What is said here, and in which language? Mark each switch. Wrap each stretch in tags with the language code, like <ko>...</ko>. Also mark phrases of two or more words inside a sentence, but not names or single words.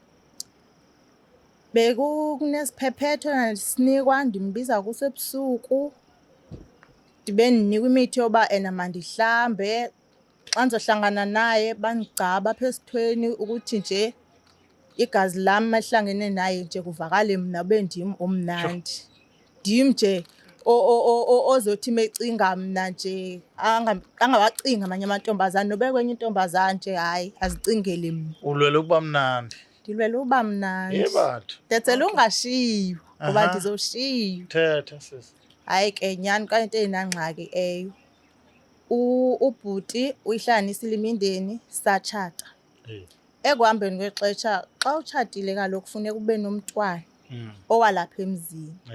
<xh>Bekunesiphephethwe sinikwa ndimbiza kusebusuku ndibe ndinikwa imithi yoba mandihlambe xa ndizohlangana naye bandigcaba apha esithweni ukuthi nje igazi lami mahlangene naye nje kuvakale mina bendim omnandi. Ndim nje ozothi mecinga mna nje angawacinga amanye amantombazane nobe kwenye intombazane nje hayi azicingele mina. Ulwela ukuba mnandi. Ndilwela uba mnandi. Yebanthu. Ndenzela ungashiywa ngoba Aha. ndizoshiywa. Thetha sisi. Hayi ke nyhani kanti eyinangxaki eyo. Ubhuti uyihlanganisile imindeni satshata. Ekuhambeni kwexesha xa utshatile kaloku kufuneka ube nomntwana owalapha emzini.</xh>